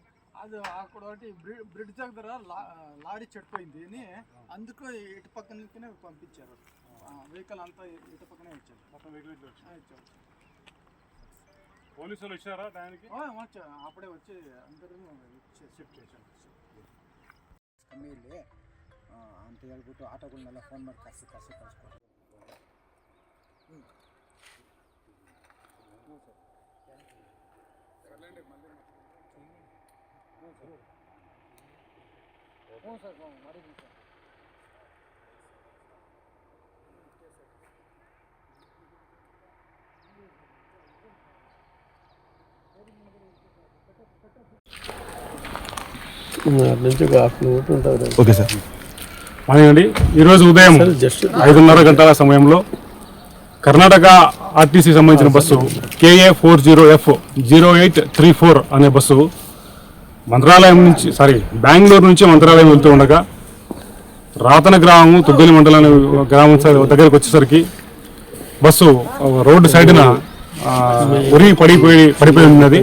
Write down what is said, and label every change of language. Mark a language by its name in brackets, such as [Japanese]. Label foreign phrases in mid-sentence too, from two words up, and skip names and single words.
[Telugu] అది అక్కడ ఒకటి బ్రిడ్జ్ దగ్గర లారీ చెడిపోయింది అని అందుకు ఇటు పక్కనే పంపించారు. వెహికల్ అంతా ఇటు పక్కనే వచ్చారు. మొత్తం వెహికల్ ఇట్లా వచ్చారు. పోలీసు వాళ్ళు వచ్చారా టైంకి? అప్పుడే వచ్చి అందరూ ಶಿಫ್ಟ್ చేశారు. [Kannada] ಕಮ್ಮಿಯಲ್ಲಿ ಅಂತ ಹೇಳ್ಬಿಟ್ಟು ಆಟೋಗಳನ್ನೆಲ್ಲ ಫೋನ್ ಮಾಡಿ ಕರ್ಸಿ ಕಳಿಸ್ಕೊಡ್ತಾರೆ. ಹ್ಞೂ ಸರ್ ಮಾಡಿದ್ದೀವಿ ಸರ್. [Telugu] ఓకే సార్. మనకండి ఈరోజు ఉదయం 5:30 గంటల సమయంలో కర్ణాటక ఆర్టీసీ సంబంధించిన బస్సు KA40F0834 అనే బస్సు బెంగళూరు నుంచి మంత్రాలయం వెళ్తూ ఉండగా రాతన గ్రామం తుగ్గలి మండలం గ్రామం దగ్గరకు వచ్చేసరికి బస్సు రోడ్డు సైడ్న ఉరిగి పడిపోయి ఉన్నది.